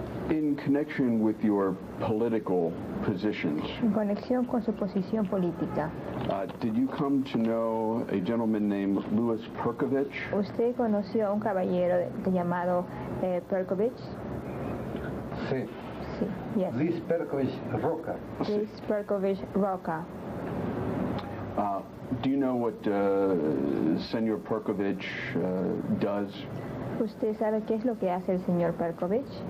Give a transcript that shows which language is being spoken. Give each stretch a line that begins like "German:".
English: In connection with your political positions,
Spanish: En conexión con su posición política,
English: did you come to know a gentleman named Louis Perkovich?
Spanish: ¿usted conoció a un caballero llamado Perkovich? Sí, Sí,
English: yes.
Spanish: Luis Perkovich Roca. Luis Perkovich Roca.
English: Do you know what Senor Perkovich does?
Spanish: ¿Usted sabe qué es lo que hace el señor Perkovich?